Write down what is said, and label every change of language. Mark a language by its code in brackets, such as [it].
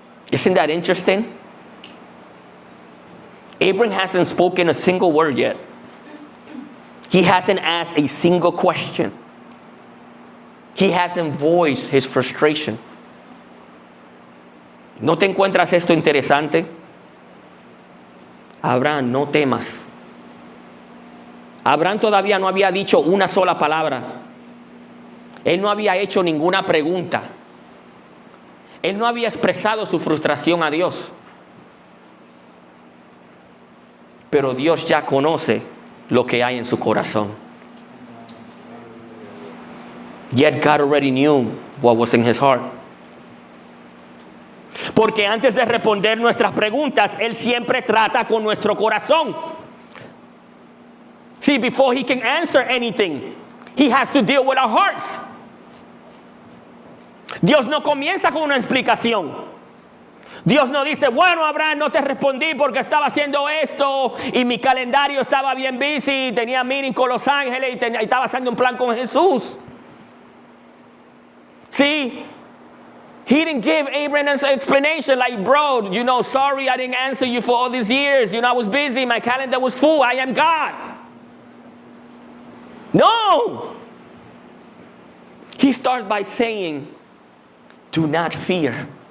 [en] Isn't that interesting? Abraham hasn't spoken a single word yet. He hasn't asked a single question. He hasn't voiced his frustration. [es] ¿No te encuentras esto interesante? Abraham, no temas. Abraham todavía no había dicho una sola palabra. Él no había hecho ninguna pregunta. Él no había expresado su frustración a Dios. Pero Dios ya conoce lo que hay en su corazón. [en] Yet God already knew what was in his heart. [es] Porque antes de responder nuestras preguntas, Él siempre trata con nuestro corazón. [en] See, before He can answer anything, He has to deal with our hearts. Dios no comienza con una explicación. Dios no dice: bueno, Abraham, no te respondí porque estaba haciendo esto y mi calendario estaba bien busy, tenía meeting con los ángeles y estaba haciendo un plan con Jesús. See, he didn't give Abraham an explanation like, bro, sorry I didn't answer you for all these years. I was busy. My calendar was full. I am God. No. He starts by saying, do not fear.